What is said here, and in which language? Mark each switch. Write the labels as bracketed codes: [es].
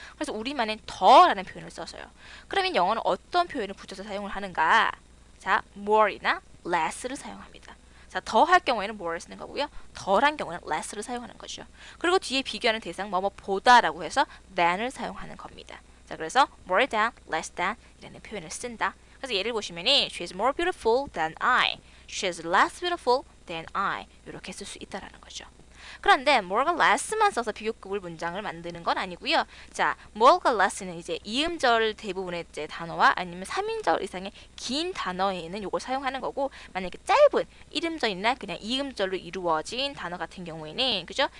[ko] 그래서 우리말은 더라는 표현을 써서요. 그러면 영어는 어떤 표현을 붙여서 사용을 하는가? 자, more이나 less를 사용합니다. 자, 더 할 경우에는 more를 쓰는 거고요. 덜한 경우는 less를 사용하는 거죠. 그리고 뒤에 비교하는 대상 뭐뭐보다라고 해서 than을 사용하는 겁니다. 자, 그래서 more than, less than 이라는 표현을 쓴다. 그래서 예를 보시면은 [en] she is more beautiful than I. She is less beautiful than I. [ko] 이렇게 쓸 수 있다라는 거죠. 그런데 more가 less만 써서 비교급을 문장을 만드는 건 아니고요. 자, more가 less는 이제 이음절 대부분의 이제 단어와 아니면 3인절 이상의 긴 단어에는 이걸 사용하는 거고, 만약에 짧은 1음절이나 그냥 2음절로 이루어진 단어 같은 경우에는, 그죠?